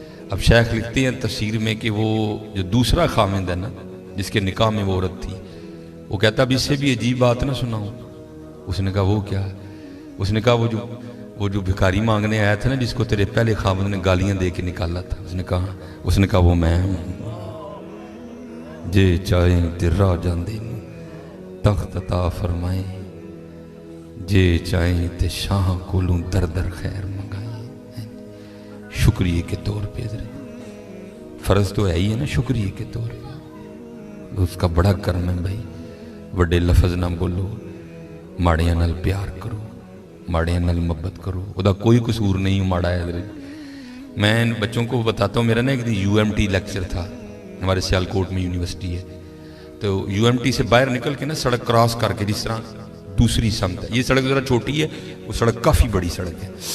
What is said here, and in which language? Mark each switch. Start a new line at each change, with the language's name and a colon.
Urdu: اب شیخ لکھتے ہیں تفسیر میں کہ وہ جو دوسرا خامند ہے نا جس کے نکاح میں وہ عورت تھی، وہ کہتا اب اس سے بھی عجیب بات نہ سناؤں. اس نے کہا وہ کیا ہے؟ اس نے کہا وہ جو بھکاری مانگنے آیا تھا نا جس کو تیرے پہلے خامند نے گالیاں دے کے نکالا تھا، اس نے کہا وہ میں ہوں.
Punjabi: جے چاہیں تے راہ جاندے تخت عطا فرمائیں، جے چاہیں تے شاہ کولوں در در خیر منگائیں.
Urdu: شکریہ کے طور پہ حضرت فرض تو ہے ہی ہے نا، شکریہ کے طور پہ اس کا بڑا کرم ہے بھائی.
Punjabi: وڈے لفظ نہ بولو، ماڑیاں نال پیار کرو، ماڑیاں نال محبت کرو. وہ دا کوئی قصور نہیں ماڑا ہے حضرت.
Urdu: میں بچوں کو بتاتا ہوں، میرا نا ایک دن UMT لیکچر تھا، ہمارے سیالکوٹ میں یونیورسٹی ہے، تو UMT سے باہر نکل کے نا سڑک کراس کر کے جس طرح دوسری سمت ہے. یہ سڑک ذرا چھوٹی ہے, وہ سڑک کافی بڑی سڑک ہے.